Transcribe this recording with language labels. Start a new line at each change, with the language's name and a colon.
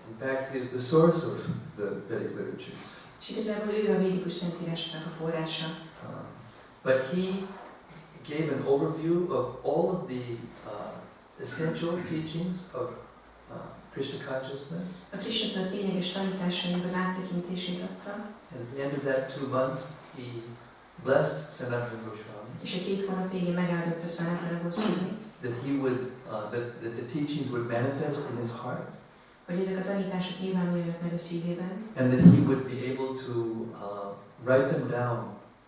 English: In fact, he is the source of the Vedic literatures.
Hungarian: És igazából ő a védikus szentírásoknak a forrása.
English: But he gave an overview of all of the essential teachings of Krishna consciousness.
Hungarian: A Krishna tudat lényeges tanításainak az áttekintését adta.
English: And at the end of that 2 months, he blessed Sanatana Goswami.
Hungarian: És a 2 hónap végén megáldotta Sanatana Goswamit.
English: That he would, that the teachings would manifest in his heart.
Hungarian: Hogy ezek a tanítások nyilvánuljanak meg a szívében.
English: And that he would be able to write them down.